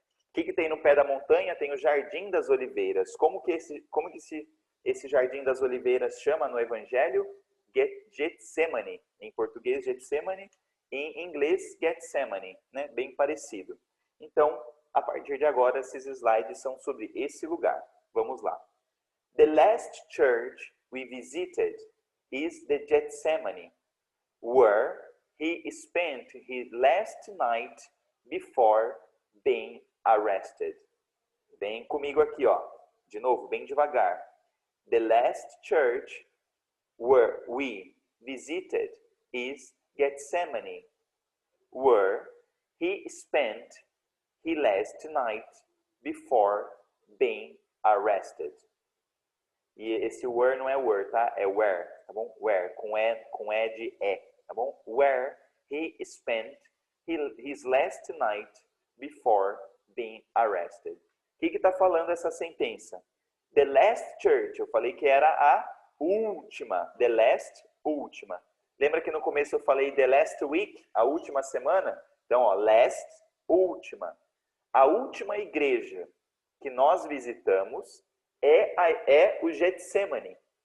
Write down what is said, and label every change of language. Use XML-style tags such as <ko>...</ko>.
<pt>O que tem no pé da montanha? Tem o Jardim das Oliveiras. Como que esse Jardim das Oliveiras chama no Evangelho? Getsemane. Em português, Getsemane. Em inglês, Gethsemane, né? Bem parecido. Então, a partir de agora, esses slides são sobre esse lugar. Vamos lá.</pt> <en>The last church we visited is the Gethsemane, where he spent his last night before being arrested.</en> <pt>Vem comigo aqui, ó. De novo, bem devagar.</pt> <en>The last church where we visited is Gethsemane, where he spent his last night before being arrested.</en> <pt>E esse where não é where, tá? É where, tá bom? Where, com E de E, tá bom?</pt> <en>Where he spent his last night before being arrested.</en> <pt>O que está falando essa sentença?</pt> <en>The last church,</en> <pt>eu falei que era a última.</pt> <en>The last,</en> <pt>última. Lembra que no começo eu falei</pt> <en>the last week,</en> <pt>a última semana? Então, ó, last, última. A última igreja que nós visitamos é o Getsemane.</pt>